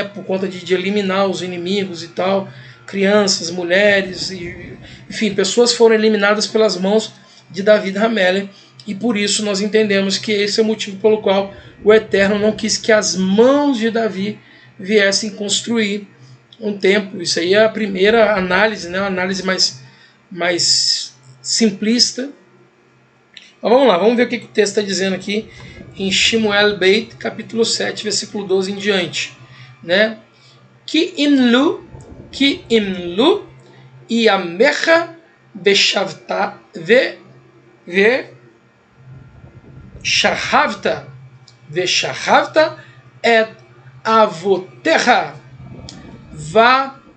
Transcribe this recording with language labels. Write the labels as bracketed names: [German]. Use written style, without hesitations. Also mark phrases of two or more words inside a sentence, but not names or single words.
[Portuguese] Por conta de eliminar os inimigos e tal, crianças, mulheres, enfim, pessoas foram eliminadas pelas mãos de Davi Hamelech, e por isso nós entendemos que esse é o motivo pelo qual o Eterno não quis que as mãos de Davi viessem construir um templo. Isso aí é a primeira análise, né? Uma análise mais simplista. Mas vamos lá, vamos ver o que o texto está dizendo aqui em Shemuel Beit, capítulo 7, versículo 12 em diante, né? [Hebrew] כי ימלאו ימיך בשבתך ושכבת את אבותיך ו